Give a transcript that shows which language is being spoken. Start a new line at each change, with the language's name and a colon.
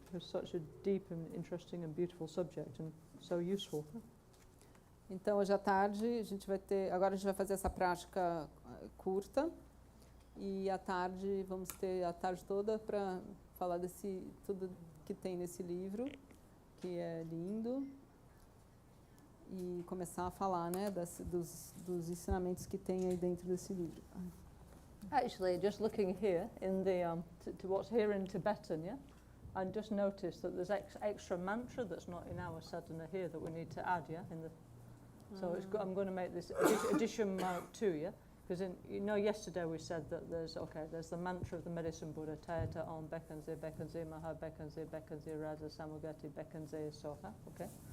English: It's such a deep and interesting and beautiful subject, and so useful.
Portuguese: Então, hoje à tarde, agora a gente vai fazer essa prática curta, e à tarde vamos ter a tarde toda para falar tudo que tem nesse livro, que é lindo, e começar a falar, né, dos ensinamentos que tem aí dentro desse livro.
English: Actually, just looking here in the to what's here in Tibetan, yeah, I just noticed that there's extra mantra that's not in our sadhana here that we need to add, yeah, so I'm going to make this addition mark 2, yeah. Because yesterday we said that there's the mantra of the Medicine Buddha,
Sanskrit: Tayata Om Bekanze, Bekanze, Maha Bekanze, Bekanze, Raza Samugati, Bekanze, Soha,
English: okay?